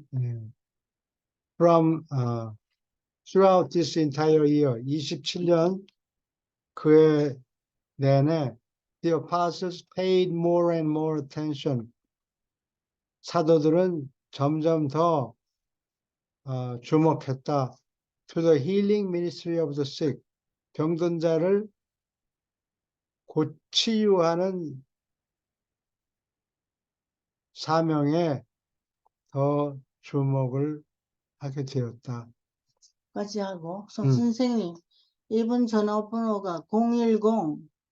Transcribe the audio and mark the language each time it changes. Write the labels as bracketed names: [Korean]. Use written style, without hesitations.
[English] 네. From throughout this entire year, [Korean] 27년 그해 내내 [English] the apostles paid more and more attention. [Korean] 사도들은 점점 더 주목했다. [English] To the healing ministry of the sick. [Korean] 병든 자를 치유하는 사명에 더 주목을 하게 되었다. 까지 하고, 송 선생님, 이분 전화번호가 010